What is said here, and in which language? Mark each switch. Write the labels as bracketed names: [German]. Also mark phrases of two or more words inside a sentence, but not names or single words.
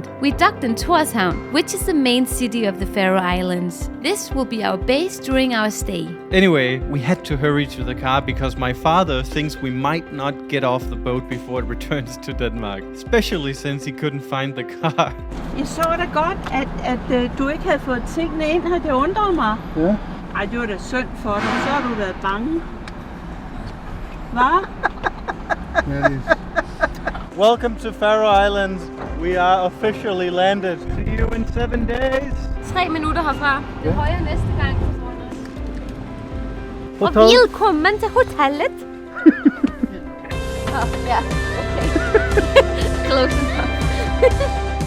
[English] We docked in Tórshavn, which is the main city of the Faroe Islands. This will be our base during our stay. Anyway, we had to hurry to the car because my father thinks we might not get off the boat before it returns to Denmark, especially since he couldn't find the car. [Danish] Jeg så da godt, at du ikke havde fået tingene ind her. Det undrer mig. Ja. Ej, det var da synd for dig. Så har du været bange. Hvad? [English] That is. Welcome to Faroe Islands. We are officially landed. See you in 7 days. [Danish] 3 minutter herfra. Det er højere næste gang. Og Hotel. velkommen til hotellet. Ja, [English] okay. Close enough.